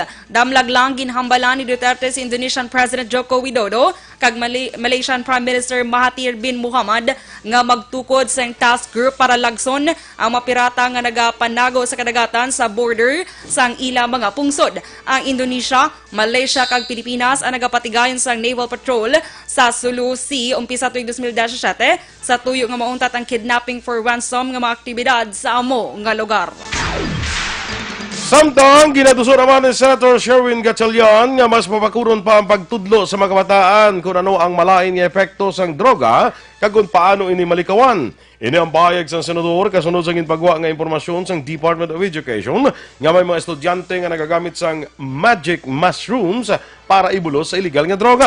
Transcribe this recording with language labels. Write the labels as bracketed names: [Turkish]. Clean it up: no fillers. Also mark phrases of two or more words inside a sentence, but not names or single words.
[Hiligaynon] Damlag lang ginhambalan ni Duterte si Indonesian President Joko Widodo kag Malaysian Prime Minister Mahathir bin Mohamad nga magtukod sa task group para lagson ang mga pirata nga nagapanago sa kadagatan sa border sang ila mga pungsod. Ang Indonesia, Malaysia kag Pilipinas ang nagapatigayon sang Naval Patrol sa Sulu Sea umpisa tuig 2017 sa tuyo nga mauntat ang [English] kidnapping for ransom [Hiligaynon] nga mga aktibidad sa amo nga lugar. Samtang ginatuso naman ni Senator Sherwin Gatchalian nga mas mapakuron pa ang pagtudlo sa mga kabataan kung ano ang malain nga epekto sang droga kag kung paano ini malikawan. Ini ang pahayag sang senador kasunod sa ginpagawa nga impormasyon sang Department of Education nga may mga estudyante nga nagagamit sang [English] magic mushrooms [Hiligaynon] para ibulos sa illegal nga droga.